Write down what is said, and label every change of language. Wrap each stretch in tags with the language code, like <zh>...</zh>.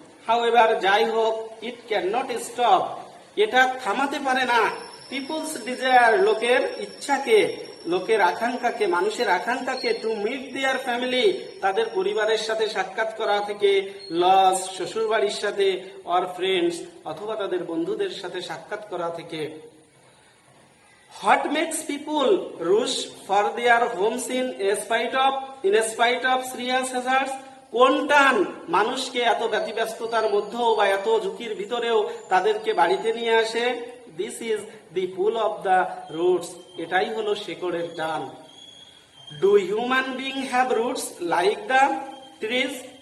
<en>however,</en> <bn>যাই হোক,</bn> <en>it can not stop,</en> <bn>এটা থামাতে পারে না,</bn> <en>people's desire,</en> <bn>লোকের ইচ্ছাকে, লোকের আকাঙ্ক্ষাকে, মানুষের আকাঙ্ক্ষাকে,</bn> <en>to meet their family,</en> <bn>তাদের পরিবারের সাথে সাক্ষাৎ করা থেকে, লস, শ্বশুরবাড়ির সাথে,</bn> <en>or friends,</en> <bn>অথবা তাদের বন্ধুদের সাথে সাক্ষাৎ করা থেকে।</bn> <en>What makes people rush for their homes in spite of serious hazards?</en> <bn>কোন টান মানুষকে এত ব্যতিব্যস্ততার মধ্যেও বা এত ঝুঁকির ভিতরেও তাদেরকে বাড়িতে নিয়ে আসে?</bn> <en>this is the pull of the roots,</en> <bn>এটাই হলো শেকড়ের টান।</bn> <en>Do human being have roots like the trees?</en>